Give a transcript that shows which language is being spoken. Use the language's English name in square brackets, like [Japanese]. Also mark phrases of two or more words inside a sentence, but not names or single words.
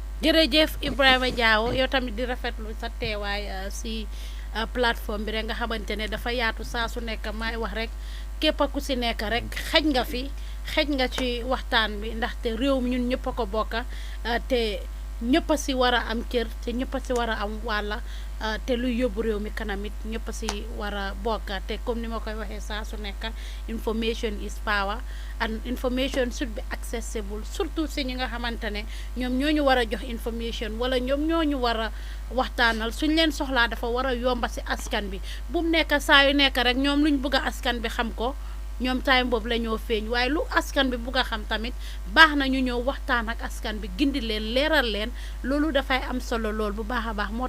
[Wolof] jërëjëf Ebrima Jawo yow tamit di rafetlu sa teewaay si plateforme bi rek nga xamante ne dafa yaatu saa su nekk maay wax rek képp ku si nekk rek xëj nga ci waxtaan bi ndaxte réew mi ñun ñëpp a ko bokka te ñëpp a si war a am cër te ñëpp a si war a am wàlla te luy yóbbu réew mi kanam it ñëpp a si war a bokka te comme ni ma koy waxee saa su nekk [English] information is power and information should be accessible [Wolof] surtout si ñi nga xamante ne ñoom ñoo ñu war a jox information wala ñoom ñoo ñu war a waxtaanal suñ leen soxlaa dafa war a yomba si askan bi bu mu nekk saa yu nekk rek ñoom luñ bëgg a askan bi xam ko ñoom time boobu la ñoo feeñ waaye lu askan bi bugg a xam tamit baax na ñu ñëw waxtaan ak askan bi gindi leen leeral leen loolu dafay am solo lool bu baax a baax moo